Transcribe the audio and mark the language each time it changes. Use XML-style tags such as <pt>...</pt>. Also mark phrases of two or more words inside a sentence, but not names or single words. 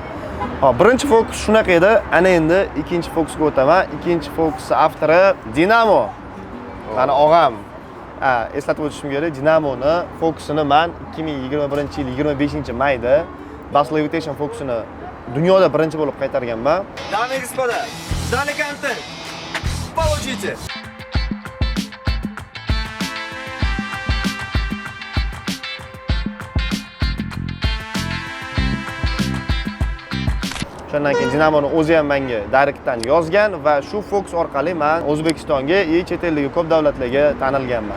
<uz>Hop, birinchi fokus shunaqa edi. Ana endi ikkinchi fokusga o'taman. Ikkinchi fokusning avtori Dinamo. Mani og'am. Eslatib o'tishim kerak. Dinamoni fokusini men 2021-yil 25-mayda Bass Levitation fokusini dunyoda birinchi bo'lib qaytarganman.</uz> <ru>Дамы и господа, ждали контент. Получите.</ru> <uz>Shundan keyin Dinamoni o'zi ham menga direktdan yozgan va shu fokus orqali men O'zbekistonga, chet eldagi ko'p davlatlarga tanilganman.</uz>